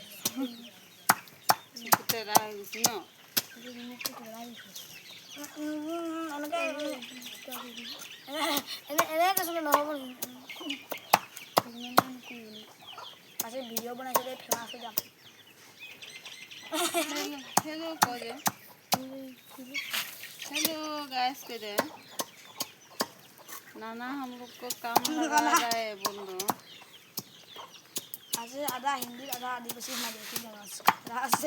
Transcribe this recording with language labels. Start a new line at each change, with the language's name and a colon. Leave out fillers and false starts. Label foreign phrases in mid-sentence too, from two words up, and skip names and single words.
Assamese: তেৰা হৈ গৈছে ন এনে কৈছিলোঁ নহ'ব আজি ভিডিঅ' বনাইছিলে ফেমাছ হৈ যাম
Hindi: हेलो कह दे
English: hello guys
Hindi: कह दे नाना हम लोग को काम लगा रहा है बोल दो आज आधा हिंदी आधा आदिवासी मराठी से